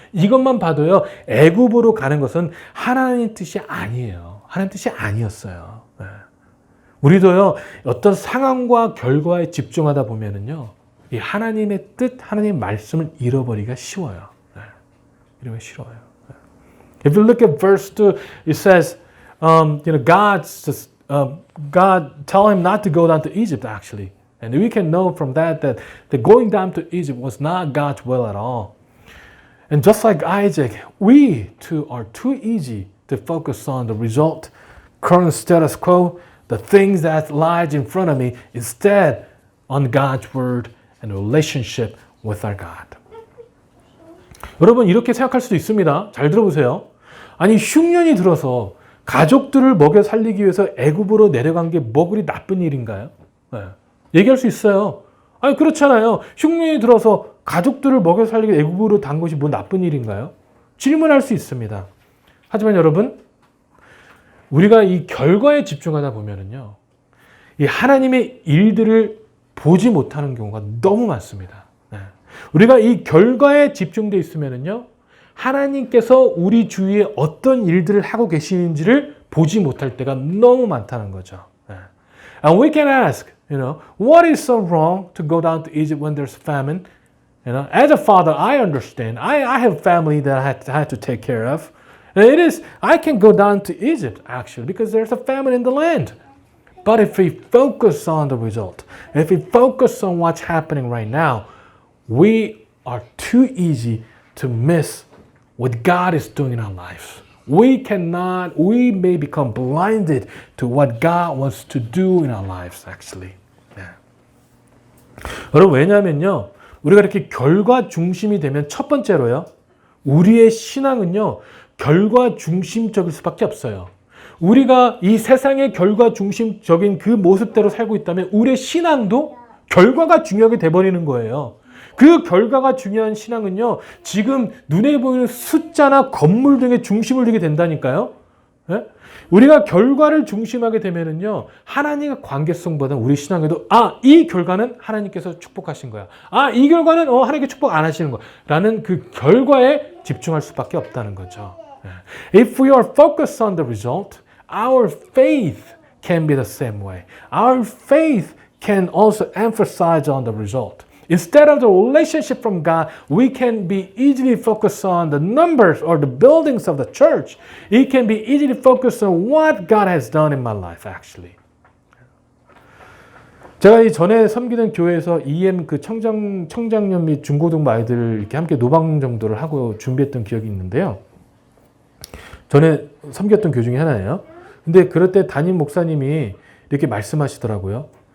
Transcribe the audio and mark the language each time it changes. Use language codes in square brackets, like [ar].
[ko] 이것만 봐도요, 애굽으로 가는 것은 하나님 뜻이 아니에요. 하나님 뜻이 아니었어요. 우리도요, 어떤 상황과 결과에 집중하다 보면은요, 이 하나님의 뜻, 하나님의 말씀을 잃어버리기가 쉬워요. 이러면 싫어요. [en] If you look at verse 2, it says, God tell him not to go down to Egypt, actually. And we can know from that the going down to Egypt was not God's will at all. And just like Isaac, we too are too easy to focus on the result, current status quo, the things that lies in front of me, instead on God's word and relationship with our God. [ko] 여러분, 이렇게 생각할 수도 있습니다. 잘 들어보세요. 아니, 흉년이 들어서 가족들을 먹여 살리기 위해서 애굽으로 내려간 게 뭐 그리 나쁜 일인가요? 얘기할 수 있어요. 아니 그렇잖아요. 흉년이 들어서 가족들을 먹여 살리게 애굽으로 단 것이 뭐 나쁜 일인가요? 질문할 수 있습니다. 하지만 여러분, 우리가 이 결과에 집중하다 보면은요, 이 하나님의 일들을 보지 못하는 경우가 너무 많습니다. 우리가 이 결과에 집중되어 있으면은요, 하나님께서 우리 주위에 어떤 일들을 하고 계시는지를 보지 못할 때가 너무 많다는 거죠. [en] And we can ask, what is so wrong to go down to Egypt when there's famine? As a father, I understand. I have family that I had to take care of. I can go down to Egypt actually because there's a famine in the land. But if we focus on the result, if we focus on what's happening right now, we are too easy to miss what God is doing in our lives. We may become blinded to what God wants to do in our lives, actually. [ko] 여러분, 왜냐하면요, 우리가 이렇게 결과 중심이 되면 첫 번째로요, 우리의 신앙은요, 결과 중심적일 수밖에 없어요. 우리가 이 세상의 결과 중심적인 그 모습대로 살고 있다면 우리의 신앙도 결과가 중요하게 돼버리는 거예요. 그 결과가 중요한 신앙은요, 지금 눈에 보이는 숫자나 건물 등의 중심을 두게 된다니까요. 예? 우리가 결과를 중심하게 되면은요, 하나님과 관계성보다는 우리 신앙에도, 이 결과는 하나님께서 축복하신 거야. 이 결과는 하나님께 축복 안 하시는 거야. 라는 그 결과에 집중할 수밖에 없다는 거죠. [en] If we are focused on the result, our faith can be the same way. Our faith can also emphasize on the result. Instead of the relationship from God, we can be easily focused on the numbers or the buildings of the church. It can be easily focused on what God has done in my life, actually. [ko] 제가 이 전에 섬기던 교회에서 EM 그 청장년 및 중고등 아이들을 이렇게 함께 노방 정도를 하고 준비했던 기억이 있는데요. 전에 섬겼던 교회 중에 하나예요. 근데 그럴 때 담임 목사님이 이렇게 말씀하시더라고요.